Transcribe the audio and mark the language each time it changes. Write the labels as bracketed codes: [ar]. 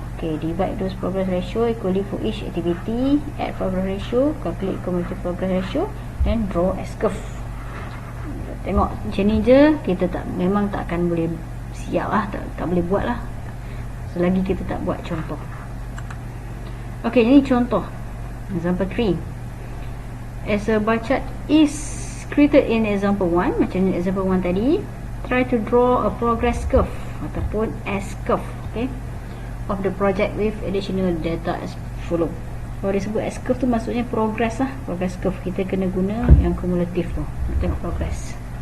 [en] Okay, divide those progress ratio equally for each activity, add progress ratio, calculate cumulative progress ratio, and draw S curve. [ms] Tengok macam ni je, kita memang tak akan boleh siap lah, tak boleh buat lah selagi kita tak buat contoh. Okay, ini contoh example 3. [en] As a bar chart is created in example 1, [ms] macam example 1 tadi, [en] try to draw a progress curve ataupun S curve, okay, of the project with additional data as follow. [ms] Kalau disebut S curve tu maksudnya progress lah. Progress curve kita kena guna yang kumulatif tu. Tengok progress.